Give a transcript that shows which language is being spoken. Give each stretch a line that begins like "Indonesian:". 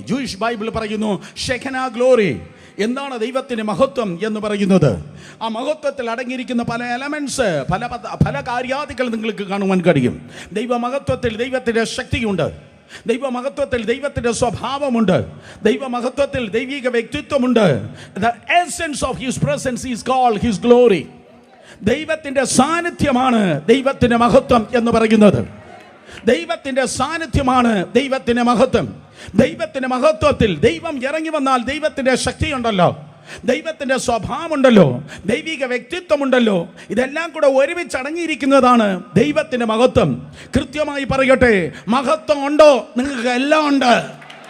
Malayalam: Jewish Bible പറയുന്നു ഷെഖന glory. എന്താണ് ദൈവത്തിൻ്റെ മഹത്വം എന്ന് പറയുന്നത്? ആ മഹത്വത്തിൽ അടങ്ങിയിരിക്കുന്ന പല എലമെന്റ്സ്, പല കാര്യാദികൾ നിങ്ങൾക്ക് കാണുവാൻ കഴിയും. ദൈവമഹത്വത്തിൽ ദൈവത്തിൻ്റെ ശക്തിയുണ്ട്. ദൈവമഹത്വത്തിൽ ദൈവത്തിൻ്റെ സ്വഭാവമുണ്ട്. ദൈവമഹത്വത്തിൽ ദൈവിക വ്യക്തിത്വമുണ്ട്.
English: The essence of his presence is called his glory.
Malayalam: ദൈവത്തിൻ്റെ സാന്നിധ്യമാണ് ദൈവത്തിൻ്റെ മഹത്വം എന്ന് പറയുന്നത്. ദൈവത്തിന്റെ സാന്നിധ്യമാണ് ദൈവത്തിന്റെ മഹത്വം. ദൈവത്തിന്റെ മഹത്വത്തിൽ ദൈവം ഇറങ്ങി വന്നാൽ ദൈവത്തിന്റെ ശക്തിയുണ്ടല്ലോ, ദൈവത്തിന്റെ സ്വഭാവമുണ്ടല്ലോ, ദൈവിക വ്യക്തിത്വമുണ്ടല്ലോ, ഇതെല്ലാം കൂടെ ഒരുമിച്ച് അടങ്ങിയിരിക്കുന്നതാണ് ദൈവത്തിന്റെ മഹത്വം. കൃത്യമായി പറയട്ടെ, മഹത്വം ഉണ്ടോ? നിങ്ങൾക്ക് എല്ലാം ഉണ്ട്.